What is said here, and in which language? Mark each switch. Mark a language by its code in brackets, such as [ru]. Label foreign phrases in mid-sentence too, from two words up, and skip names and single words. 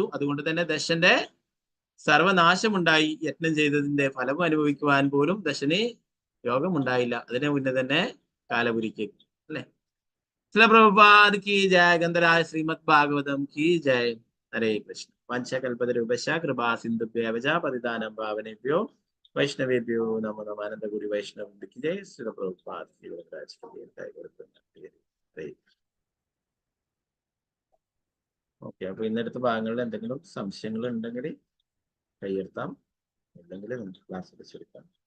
[ml] അതുകൊണ്ട് തന്നെ ദശന്റെ സർവനാശമുണ്ടായി. യജ്ഞം ചെയ്തതിന്റെ ഫലം അനുഭവിക്കുവാൻ പോലും ദശന് യോഗമുണ്ടായില്ല. അതിനെ മുന്നേ തന്നെ കാലപുരിക്ക്, അല്ലെ? [hi] श्रील प्रभुपाद की जय. गन्धराज श्रीमद् भागवतम् की जय. हरे कृष्ण. [sa] വംശകൽപതരൂപശ കൃപാ സിന്ധുഭ്യവച പതിതാനം പാവനേഭ്യോ വൈഷ്ണവേഭ്യോ നമോ നമഃ. [hi] अनन्तगुरु वैष्णव की जय. श्रील प्रभुपाद की जय. [ml] ഓക്കെ. അപ്പൊ ഇന്നെടുത്ത ഭാഗങ്ങളിൽ എന്തെങ്കിലും സംശയങ്ങൾ ഉണ്ടെങ്കിൽ കൈയെടുത്താം, അല്ലെങ്കിൽ നമുക്ക് ക്ലാസ് വെച്ചെടുക്കാം.